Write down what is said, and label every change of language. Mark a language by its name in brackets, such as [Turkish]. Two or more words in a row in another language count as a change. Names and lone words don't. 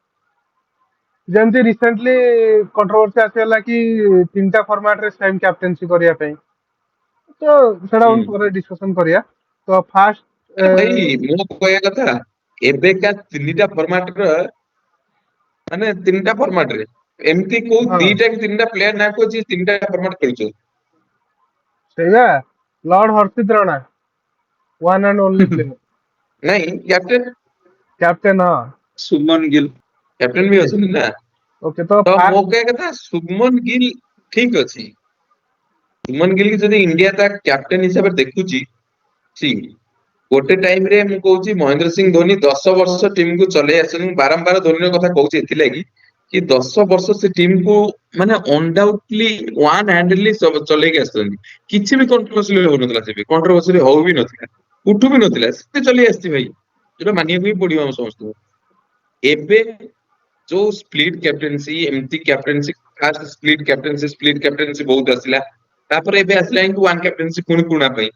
[Odia] ଯେମିତି [English] recently controversy [Odia] ଆସିଗଲା କି 3ଟା ଫର୍ମାଟ ରେ [English] same captaincy [Odia] କରିବା ପାଇଁ, ତ ସେଟା ହୁଁ। ଆମେ ପରେ ଡିସ୍କସନ କରିବା। ତ ଫାଷ୍ଟ ଆରେ ଭାଇ ମୁଁ କହିବା କଥା, ଏବେକା 3ଟା ଫର୍ମାଟ ର ମାନେ 3ଟା ଫର୍ମାଟ ରେ ଏମିତି କୋଉ ହଁ 2ଟା କି 3ଟା ପ୍ଲେୟାର ନାଁ କୁହ ଯିଏ 3ଟା ଫର୍ମାଟ ଖେଳୁଛନ୍ତି? [English] ସେଇଆ lord Harshit Rana one and only player [Hindi] नहीं कैप्टन कैप्टन हाँ [Odia] ସୁମନ ଗିଲ୍ [Hindi] कैप्टन भी [Odia] ଅଛନ୍ତି ନା [Hindi] ओके तो [Odia] ତ ମୋ फास्ट କହିବା କଥା ଶୁଭମନ ଗିଲ୍ ଠିକ ଅଛି ଶୁଭମନ ଗିଲ୍ କି ଯଦି ଇଣ୍ଡିଆ ତା କ୍ୟାପ୍ଟେନ ହିସାବରେ ଦେଖୁଛି ଠିକ ଗୋଟେ ଟାଇମ ରେ ମୁଁ କହୁଛି ମହେନ୍ଦ୍ର ସିଂ ଧୋନି 10 ବର୍ଷ ଟିମକୁ ଚଲେଇ ଆସିଛନ୍ତି ମୁଁ ବାରମ୍ବାର ଧୋନିର କଥା କହୁଛି ଏଥିଲାଗି କି 10 ବର୍ଷ ସେ ଟିମକୁ ମାନେ [English] undoubtedly one handedly [Odia] ଚଲେଇକି ଆସିଛନ୍ତି କିଛି ବି କଣ୍ଟ୍ରୋଭର୍ସି ହଉନଥିଲା ସେବେ କଣ୍ଟ୍ରୋଭର୍ସି ହଉ ବି ନଥିଲା ଉଠୁ ବି ନଥିଲା ସେ ଚଲେଇ ଆସିଛି ଭାଇ ଯୋଉଟା ମାନିବାକୁ ବି ପଡିବ ଆମ ସମସ୍ତଙ୍କୁ ଏବେ ଯୋଉ [English] split captaincy [Odia] ଏମିତି [English] captaincy fast split captaincy [Odia] ବହୁତ ଆସିଲା ତାପରେ ଏବେ ଆସିଲା କିନ୍ତୁ [English] one captaincy [Odia] ପୁଣି ପୁରୁଣା ପାଇଁ